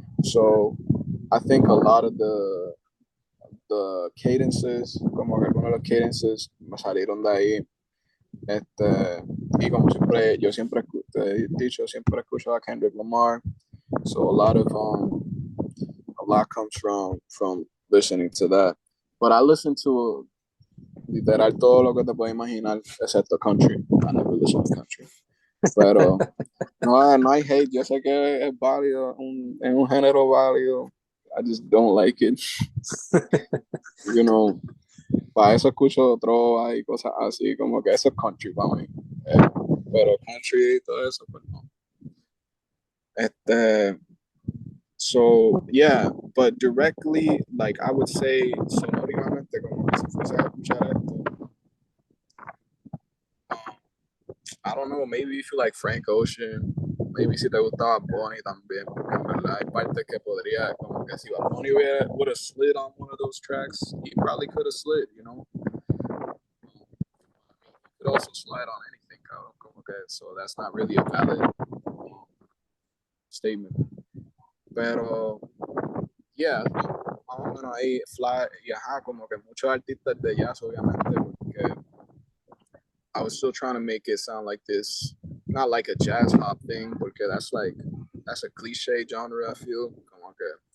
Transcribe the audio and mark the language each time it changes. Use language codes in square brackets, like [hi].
[en] So I think a lot of the cadences, [es] como que algunos de los cadences me salieron de ahí. Y como siempre, yo siempre te he dicho, siempre escucho a Kendrick Lamar. [en] So a lot comes from listening to that. But I listen to literal [es] todo lo que te puedes imaginar, excepto [en] country. I never listen to country. [es] Pero no hay hate. Yo sé que es válido, es un género válido. [en] I just don't like it. You know, [es] para eso escucho trova y cosas así, como que eso es country para mí. Pero country y todo eso, pues no. [en] So yeah, but directly, like I would say, [es] sonorísimamente, como que si fuese a escuchar esto, [en] I don't know, maybe if you like Frank Ocean, maybe [es] si te gustaba Bonnie también, porque en verdad hay partes que podría, como que [en] si Bonnie would have slid on one of those tracks, he probably could have slid, you know? He could also slide on anything, [es] como que, [en] so that's not really a valid statement. Pero, yeah, [es] más o menos ahí, [en] Fly, y ajá, [es] como que muchos artistas de jazz, obviamente, porque [en] I was still trying to make it sound like this, not like a jazz hop thing, [es] porque [en] that's a cliche genre, I feel, [es] como que,